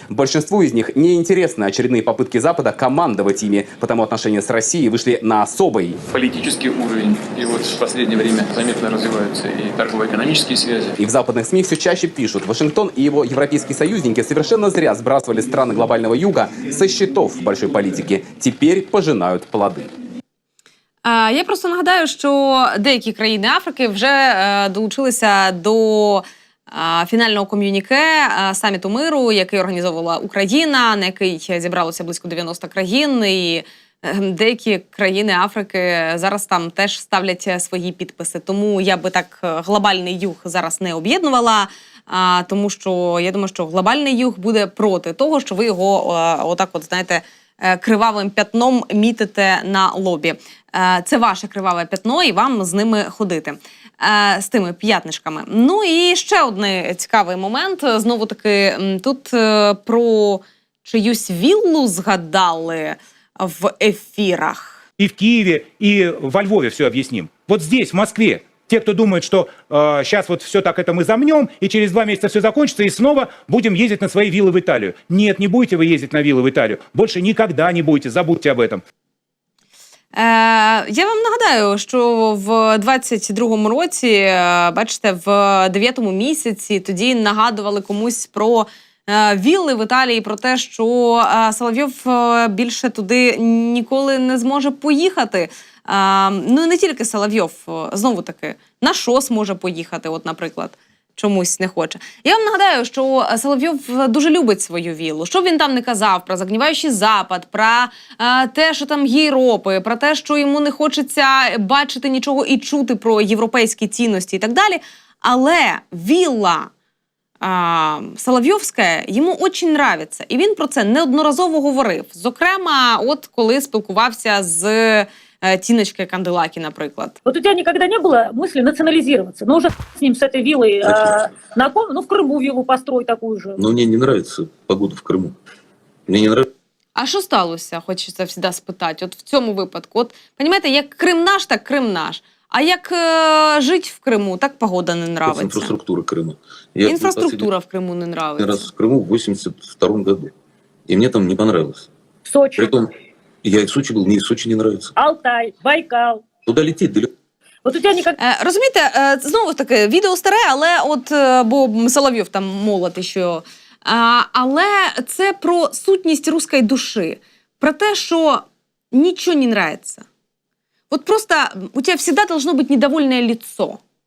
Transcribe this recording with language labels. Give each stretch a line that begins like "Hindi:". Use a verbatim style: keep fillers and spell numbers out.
Russian: Большинству из них неинтересны очередные попытки Запада командовать ими, потому отношения с Россией вышли на особый политический уровень. И вот в последнее время заметно развиваются и торгово-экономические связи. И в западных СМИ все чаще пишут, Вашингтон и его европейские союзники совершенно зря сбрасывали страны глобального юга со счетов в большой политике. Теперь пожинают плоды.
Ukrainian: Я просто нагадаю, що деякі країни Африки вже долучилися до фінального ком'юніке саміту миру, який організовувала Україна, на який зібралося близько дев'яносто країн, і деякі країни Африки зараз там теж ставлять свої підписи. Тому я би так глобальний юг зараз не об'єднувала, тому що я думаю, що глобальний юг буде проти того, що ви його отак от, знаєте, кривавим п'ятном мітите на лобі. Це ваше криваве п'ятно, і вам з ними ходити, з тими п'ятнишками. Ну і ще один цікавий момент. Знову-таки, тут про чиюсь віллу згадали в ефірах.
Russian: И в Киеве, и во Львове все объясним. Вот здесь, в Москве, те, кто думает, что э, сейчас вот все так это мы замнем, и через два месяца все закончится, и снова будем ездить на свои виллы в Италию. Нет, не будете вы ездить на виллы в Италию. Больше никогда не будете, забудьте об этом.
Ukrainian: Е, я вам нагадаю, що в двадцять другому році, бачите, в дев'ятому місяці тоді нагадували комусь про е, вілли в Італії, про те, що е, Соловйов е, більше туди ніколи не зможе поїхати. Е, ну, не тільки Соловйов, знову-таки, на ШОС може поїхати, от, наприклад. Чомусь не хоче. Я вам нагадаю, що Соловйов дуже любить свою віллу. Що б він там не казав про загніваючий Запад, про е, те, що там є Європи, про те, що йому не хочеться бачити нічого і чути про європейські цінності і так далі. Але вілла е, Соловйовська йому дуже нравиться. І він про це неодноразово говорив. Зокрема, от коли спілкувався з Тиночкой Канделаки, например.
Russian: Вот у тебя никогда не было мысли национализироваться? Ну, уже с ним, с этой виллой, э, на ком? Ну, в Крыму виллу построй такую же. Но мне не нравится погода в Крыму. Мне не нравится.
Ukrainian: А що сталося, хочеться завжди спитати, от в цьому випадку? От, розумієте, як Крим наш, так Крим наш. А як е, жити в Криму, так погода не нравиться. Інфраструктура Криму.
Russian: Я Інфраструктура в Крыму не нравиться. Я раз в Крыму в восемьдесят втором году. И мне там не понравилось. В Сочи? Притом, я и в Сочи был, мне и в Сочи не нравится. Алтай, Байкал. Куда лететь далеко?
Ukrainian: От у тебе нікак... е, розумієте, е, знову таки, відео старе, але от, е, бо Соловйов там молотить, що... Е, але це про сутність руської душі. Про те, що нічого не нравиться. От просто у тебе завжди должно бути недовольне лицо.